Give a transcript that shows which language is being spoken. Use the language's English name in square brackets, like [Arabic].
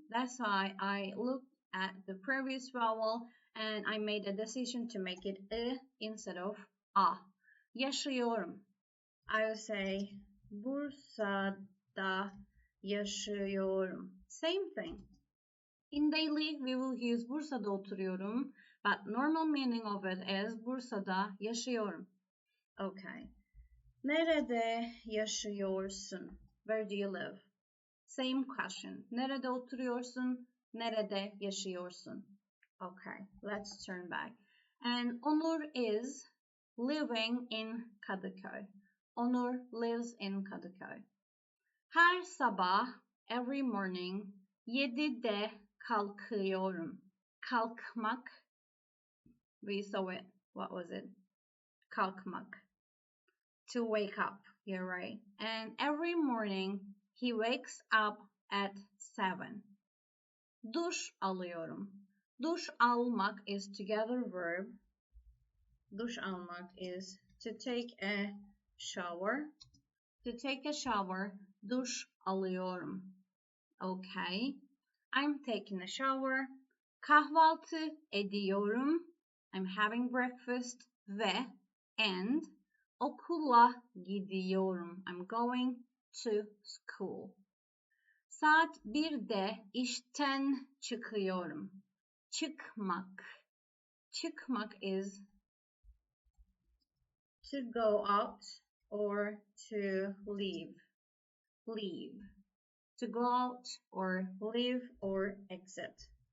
[English] That's why I looked at the previous vowel and I made a decision to make it e instead of a. [Turkish] Yaşıyorum. [English] I will say [Turkish] Bursa'da yaşıyorum. [English] Same thing. In daily, we will use [Turkish] Bursa'da oturuyorum, [English] but normal meaning of it is [Turkish] Bursa'da yaşıyorum. [English] Okay. [Turkish] Nerede yaşıyorsun? [English] Where do you live? Same question. [Turkish] Nerede oturuyorsun? Nerede yaşıyorsun? [English] Okay, let's turn back. And Onur is living in Kadıköy. Onur lives in Kadıköy. [Turkish] Her sabah, [English] every morning, [Turkish] 7'de kalkıyorum. [English] Kalkmak, we saw it. What was it? Kalkmak. To wake up, you're right. And every morning, he wakes up at 7. [Turkish] Duş alıyorum. Duş almak [English] is together verb. Duş almak is to take a shower. To take a shower, [Turkish] duş alıyorum. [English] Okay. I'm taking a shower. [Turkish] Kahvaltı ediyorum. [English] I'm having breakfast [Turkish] ve [English] and [Turkish] okula gidiyorum. [English] I'm going to school. [Turkish] Saat 1'de işten çıkıyorum. Çıkmak. [English] Çıkmak is to go out or to leave. Leave. To go out or leave or exit.